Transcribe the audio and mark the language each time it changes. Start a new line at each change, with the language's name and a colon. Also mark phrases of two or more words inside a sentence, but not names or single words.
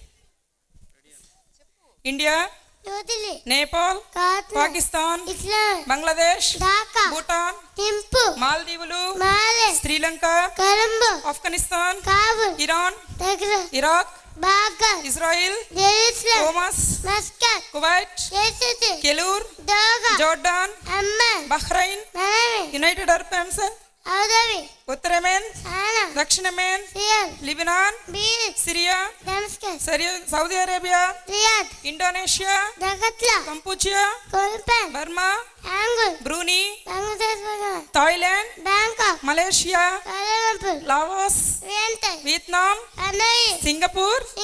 Telugu: ఇండియా, నేపాల్, పాకిస్తాన్, బంగ్లాదేశ్, భూటాన్, మాల్దీవులు, శ్రీలంక, ఆఫ్ఘనిస్తాన్, ఇరాన్, ఇరాక్, ఇజ్రాయిల్, ఓమస్, కువైట్, కెలూర్, జోర్డాన్, బహ్రైన్, యునైటెడ్ అరబ్ ఎమిరేట్స్,
Hindi: उत्तर येमेन, दक्षिण येमेन, लिबनान, सीरिया, सऊदी अरेबिया, इंडोनेशिया, कंपूचिया, बर्मा, ब्रूनी, थाईलैंड, मलेशिया, लाओस, वियतनाम, सिंगापुर,